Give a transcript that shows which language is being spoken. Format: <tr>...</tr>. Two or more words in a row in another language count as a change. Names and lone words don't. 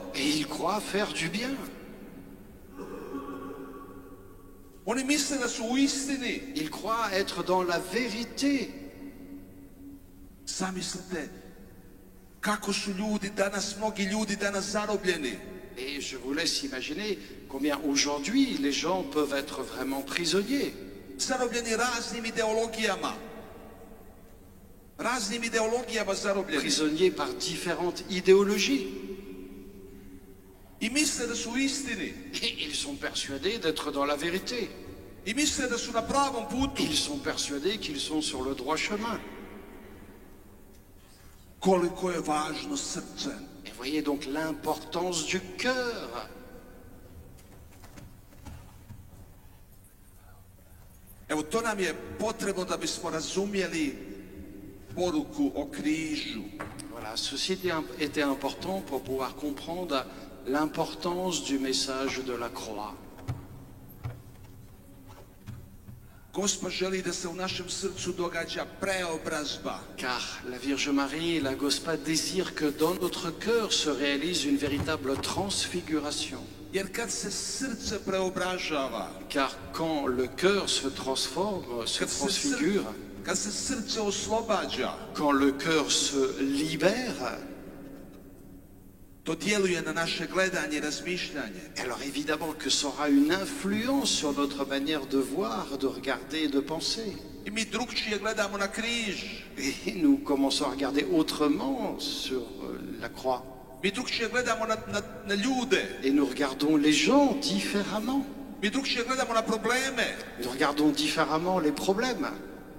<fr>Et ils croient faire du bien.</fr> <hr>Oni misle da su u istini.</hr> <fr>Ils croient être dans la vérité.</fr> <hr>Zamislite kako su ljudi danas, mnogi ljudi danas zarobljeni.</hr> <fr>Et je vous laisse imaginer combien aujourd'hui les gens peuvent être vraiment prisonniers.</fr> <hr>Zarobljeni raznim ideologijama. Raznim ideologijama zarobljeni.</hr> <fr>Prisonniers par différentes idéologies.</fr> <hr>I misle da su u istini.</hr> <fr>Et ils sont persuadés d'être dans la vérité.</fr> <hr>I misle da su na pravom putu.</hr> <fr>Ils sont persuadés qu'ils sont sur le droit chemin.</fr> <hr>Koliko je važno srce.</hr> <fr>Et voyez donc l'importance du cœur.</fr> <hr>Evo, to nam je potrebno da bismo razumjeli poruku o križu.</hr> <fr>Voilà, ceci était important pour pouvoir comprendre l'importance du message de la croix.</fr> <hr>Gospod želi da se u našem srcu događa preobrazba.</hr> <fr>Car la Vierge Marie et la Gospa désirent que dans notre cœur se réalise une véritable transfiguration.</fr> <hr>Jer kad se srce preobražava,</hr> <fr>Car quand le cœur se transforme, se transfigure,</fr> <hr>kad se srce oslobađa,</hr> <fr>quand le cœur se libère,</fr> <hr>to djeluje na naše gledanje i razmišljanje.</hr> <fr>alors évidemment que ça aura une influence sur notre manière de voir, de regarder et de penser.</fr> <hr>I mi drugčije gledamo na križ.</hr> <fr>Et nous commençons à regarder autrement sur la croix.</fr> <hr>Mi drugčije gledamo na ljude.</hr> <fr>Et nous regardons les gens différemment.</fr> <hr>Mi drugčije gledamo na probleme.</hr> <fr>Nous regardons différemment les problèmes.</fr>